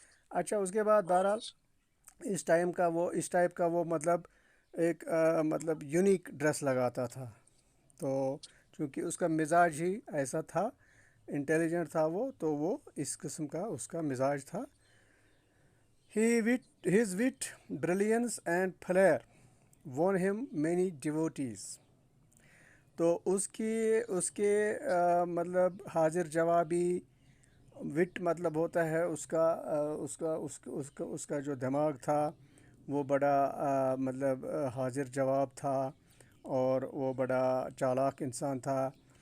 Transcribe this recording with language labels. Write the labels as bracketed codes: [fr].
[hi] अच्छा, उसके बाद बहरहाल इस टाइप का वो मतलब एक मतलब यूनिक ड्रेस लगाता था. तो चूँकि उसका मिजाज ही ऐसा था, इंटेलिजेंट था वो, तो वो इस किस्म का उसका मिजाज था. [en] His wit, brilliance and flair won him many devotees. [hi] तो उसके मतलब हाजिर जवाबी, विट मतलब होता है उसका जो दिमाग था, वो बड़ा मतलब हाजिर जवाब था, और वो बड़ा चालाक इंसान था.